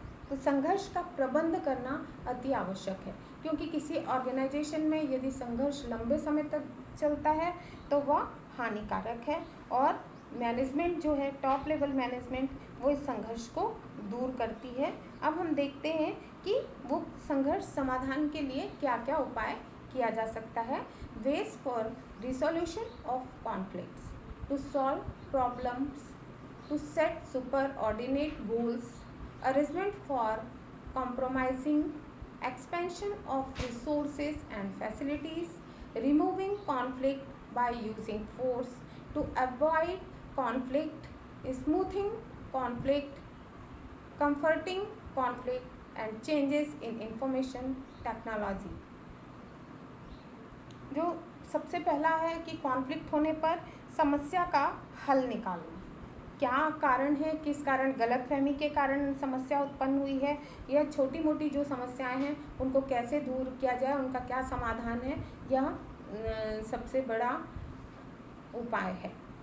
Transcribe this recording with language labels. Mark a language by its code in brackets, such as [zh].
[hi] तो संघर्ष का प्रबंध करना अति आवश्यक है, क्योंकि किसी ऑर्गेनाइजेशन में यदि संघर्ष लंबे समय तक चलता है तो वह हानिकारक है, और मैनेजमेंट जो है, टॉप लेवल मैनेजमेंट, वो इस संघर्ष को दूर करती है। अब हम देखते हैं कि वो संघर्ष समाधान के लिए क्या क्या उपाय किया जा सकता है। [en] Ways for resolution of conflicts, to solve problems, to set superordinate goals, arrangement for compromising, expansion of resources and facilities, removing conflict by using force to avoid conflict, smoothing conflict, comforting conflict, and changes in information technology। [hi] जो सबसे पहला है कि conflict होने पर समस्या का हल निकालना। क्या कारण है, किस कारण, गलतफहमी के कारण समस्या उत्पन्न हुई है, या छोटी मोटी जो समस्याएं हैं उनको कैसे दूर किया जाए, उनका क्या समाधान है, यह सबसे बड़ा उपाय है।